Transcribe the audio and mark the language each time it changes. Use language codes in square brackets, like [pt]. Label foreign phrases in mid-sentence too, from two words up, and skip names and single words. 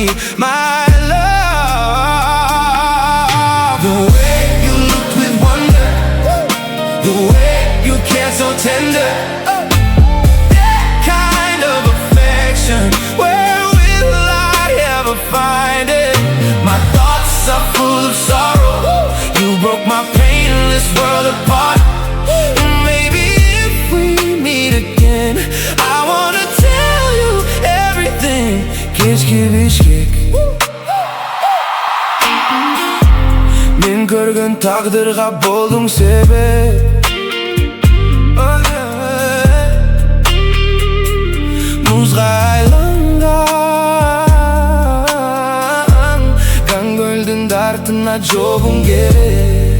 [en] My love, the way you looked with wonder, the way you cared so tender, that kind of affection, where will I ever find it? My thoughts are full of sorrow. You broke my painless world apart. Maybe if we meet again, I wanna tell you everything. [ky] Kечки Бишкек. Мен көргөн тагдырга болдуң себеп. Музга айланган кан көлдүн дартына жобуң керек.